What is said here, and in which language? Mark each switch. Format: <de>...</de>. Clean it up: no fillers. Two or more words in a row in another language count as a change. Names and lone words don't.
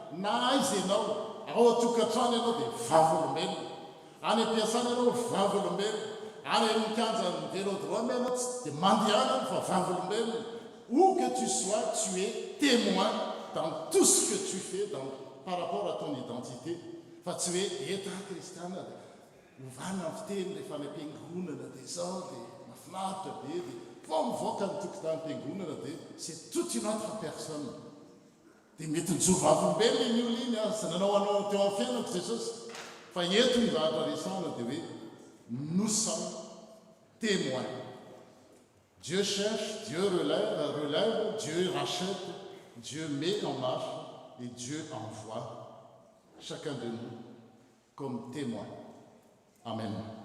<fr>Où que tu sois, tu es témoin dans tout ce que tu fais par rapport à ton identité.</fr> <mg>Fa tsy hoe eta kristiana dia ovana amin'ny fiteny rehefa any am-piangonana dia izao dia mahafinaritra be dia fa mivoaka ny tokotany-piangonana dia</mg> <fr>c'est toute une autre personne.</fr> <mg>Dia mety nijoro vavolombelona iny olona iny za nanao anao teo amin'ny fiainako Jesosy. Fa eto ny zavatra resana dia hoe</mg> <fr>nous sommes témoins. Dieu cherche, Dieu relève, Dieu rachète, Dieu met en marche et Dieu envoie chacun de nous comme témoin. Amen.</fr>